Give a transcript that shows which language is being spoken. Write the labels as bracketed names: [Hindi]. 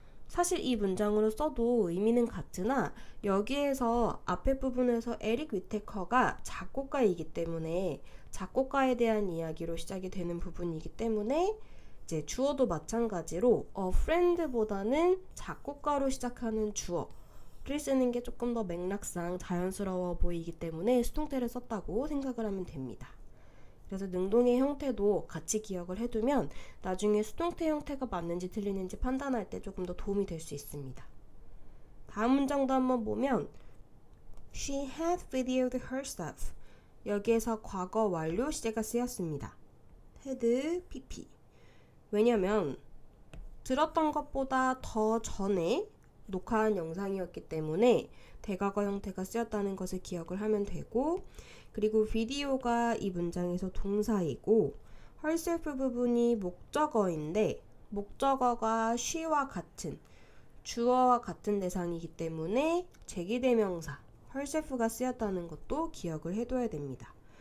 [Korean] 사실 이 문장으로 써도 의미는 같으나 여기에서 앞에 부분에서 에릭 위테커가 작곡가이기 때문에 작곡가에 대한 이야기로 시작이 되는 부분이기 때문에 이제 주어도 마찬가지로 a friend보다는 작곡가로 시작하는 주어를 쓰는 게 조금 더 맥락상 자연스러워 보이기 때문에 수동태를 썼다고 생각을 하면 됩니다. 그래서 능동의 형태도 같이 기억을 해두면 나중에 수동태 형태가 맞는지 틀리는지 판단할 때 조금 더 도움이 될 수 있습니다. 다음 문장도 한번 보면 [English] She had videoed her stuff. [Korean] 여기에서 과거 완료 시제가 쓰였습니다. had, pp. 왜냐면 들었던 것보다 더 전에 녹화한 영상이었기 때문에 대과거 형태가 쓰였다는 것을 기억을 하면 되고, 그리고 video가 이 문장에서 동사이고 herself 부분이 목적어인데 목적어가 she와 같은 주어와 같은 대상이기 때문에 제기대명사 herself가 쓰였다는 것도 기억을 해둬야 됩니다.